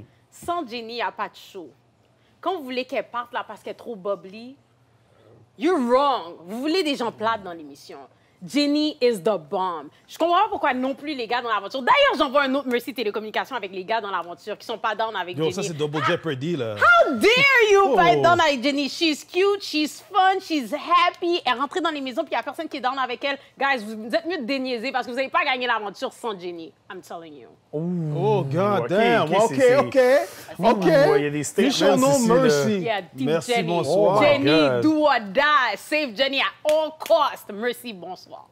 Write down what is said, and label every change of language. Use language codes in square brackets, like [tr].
[fr] Sans Jenny, il n'y a pas de show. Quand vous voulez qu'elle parte là parce qu'elle est trop bubbly, [en] you're wrong. [fr] Vous voulez des gens plates dans l'émission. Jenny [en] is the bomb. [fr] Je comprends pas pourquoi non plus les gars dans l'aventure. D'ailleurs, j'envoie un autre Mercy Télécommunications avec les gars dans l'aventure qui sont pas down avec Jenny. Ça, c'est Double Jeopardy, là. [en] How dare you [fr] pas être [en] down [fr] avec Jenny? [en] She's cute, she's fun, she's happy. [fr] Elle est rentrée dans les maisons puis il y a personne qui est down avec elle. [en] Guys, [fr] vous êtes mieux de déniaiser parce que vous n'avez pas gagné l'aventure sans Jenny. [en] I'm telling you. Oh, God damn. OK. [fr] Il y a des statements ici, Mercy. [en] Yeah, [fr] Merci, Jenny. bonsoir. [en] Jenny, do or die. Save Jenny at all cost. [fr] Merci, bonsoir.